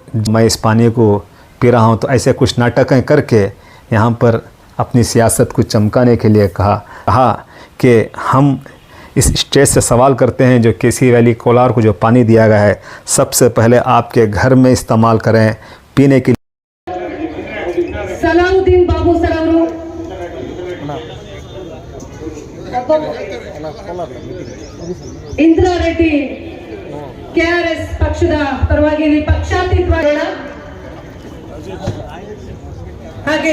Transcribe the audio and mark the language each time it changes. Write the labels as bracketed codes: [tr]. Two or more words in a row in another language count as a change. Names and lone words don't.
[hi] मैं इस पानी को पी रहा हूँ, तो ऐसे कुछ नाटकें करके यहाँ पर अपनी सियासत को चमकाने के लिए कहा कि हम इस स्टेज से सवाल करते हैं जो केसी वैली कोलार को जो पानी दिया गया है, सबसे पहले आपके घर में इस्तेमाल करें पीने के लिए। [kn] ಸಲಾವುದ್ದೀನ್ ಬಾಬು ಸರ್ ಅವರು ಇಂದಿರಾ ರೆಡ್ಡಿ ಕೆಆರ್ಎಸ್ ಪಕ್ಷದ ಪರವಾಗಿ ಪಕ್ಷಾತೀತವಾಗಿ ಹಾಗೆ